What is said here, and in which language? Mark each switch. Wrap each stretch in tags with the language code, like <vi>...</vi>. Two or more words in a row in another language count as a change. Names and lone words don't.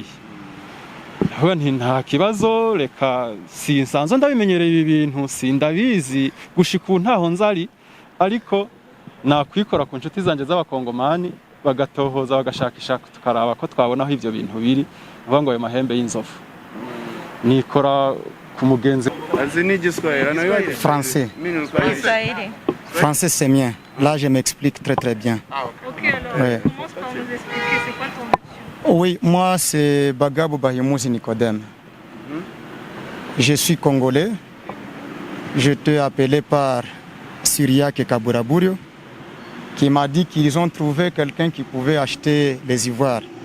<rn>Aho nta kibazo reka sinsanzwe ndabimenyereye ibi bintu sindabizi gushika ntaho nzari ariko nakwikora ku nshuti zanje z'abakongomani bagatohoza bagashakisha tukaraba ko twabonaho ivyo bintu biri uvuga ngo ayo mahembe y'inzovu nikora ku mugenzi.</rn> <fr>Français. Français c'est mien. Là je m'explique très très bien. Ok, alors Ouais. commence par nous expliquer c'est quoi ton mission. Oui, moi c'est Bagabou Bahimouzi Nicodème. Je suis congolais. Je t'ai appelé par Syriac et Kaburaburio qui m'a dit qu'ils ont trouvé quelqu'un qui pouvait acheter les ivoires.</fr>